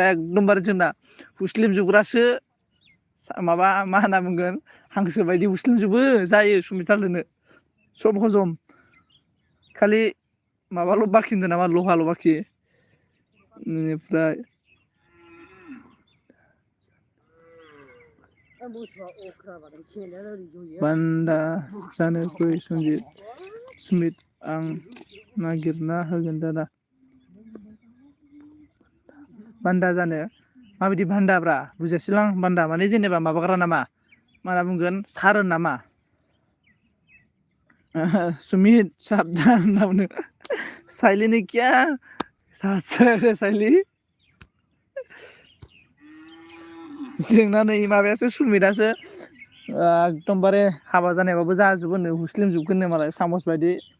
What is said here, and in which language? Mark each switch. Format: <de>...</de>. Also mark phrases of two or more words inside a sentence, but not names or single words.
<brx>एकदमबारे जोंना हुस्लिमजोबग्रासो माबा मा होनना बुंगोन हांसो बायदि हुस्लिमजोबो जायो सुमित सालथेनो</brx> <hi>सब हजम</hi> <brx>खालि माबाल' बाखि होनदों नामा लहाल' बाखि बेनिफ्राय बान्दा जानो फै सुमित आं नागिरना होगोन दादा बान्दा जानो माबायदि बान्दाब्रा बुजासैलां बान्दा माने जेनेबा माबाग्रा नामा मा होनना बुंगोन सार नामा सुमित साबधान होनना बुंदों साइली ने क्या साइली जोंना नै माबायासो सुमितआसो एकदमबारे हाबा जानायबाबो जाजोबगोननो हुस्लिमजोबगोननो मालाय सामस बायदि</brx>